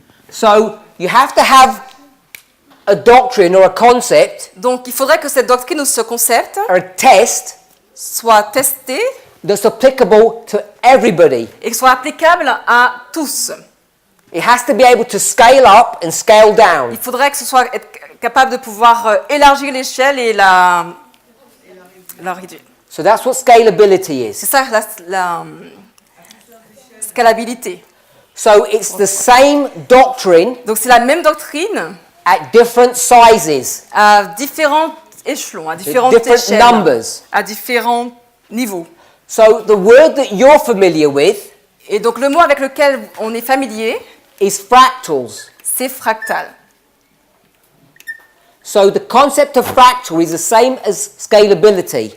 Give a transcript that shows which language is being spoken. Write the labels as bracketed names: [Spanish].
[English] So you have to have a doctrine or a concept [French] Donc il faudrait que cette doctrine ou ce concept [English] or a test [French] soit testé [English] that's applicable to everybody. [French] et soit applicable à tous. [English] It has to be able to scale up and scale down. [French] Il faudrait que ce soit être capable de pouvoir élargir l'échelle et la réduire. [English] So that's what scalability is. [French] C'est ça la scalabilité. [English] So it's the same doctrine [French] Donc c'est la même doctrine [English] at different sizes, [French] à différents échelons, à différentes [English] different [French] échelles, [English] numbers. [French] à différents niveaux. [English] So the word that you're familiar with [French] Et donc le mot avec lequel on est familier, [English] is fractals. [French] c'est fractal. [English] So the concept of fractal is the same as scalability.